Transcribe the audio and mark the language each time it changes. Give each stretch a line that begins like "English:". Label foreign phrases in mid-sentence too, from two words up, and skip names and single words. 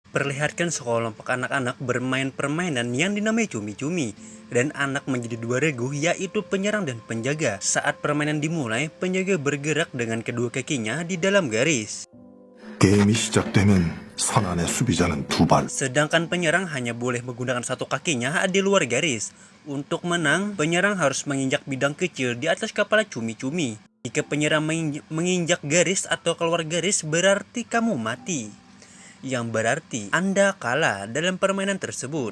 Indonesian: Perlihatkan sekelompok anak-anak bermain permainan yang dinamai cumi-cumi, dan anak menjadi dua regu, yaitu penyerang dan penjaga. Saat permainan dimulai, penjaga bergerak dengan kedua kakinya di dalam garis.
Korean: 게임이 시작되면 선 안의 수비자는 두 발.
Indonesian: Sedangkan penyerang hanya boleh menggunakan satu kakinya di luar garis. Untuk menang, penyerang harus menginjak bidang kecil di atas kepala cumi-cumi. Jika penyerang menginjak garis atau keluar garis, berarti kamu mati. Yang berarti Anda kalah dalam permainan tersebut.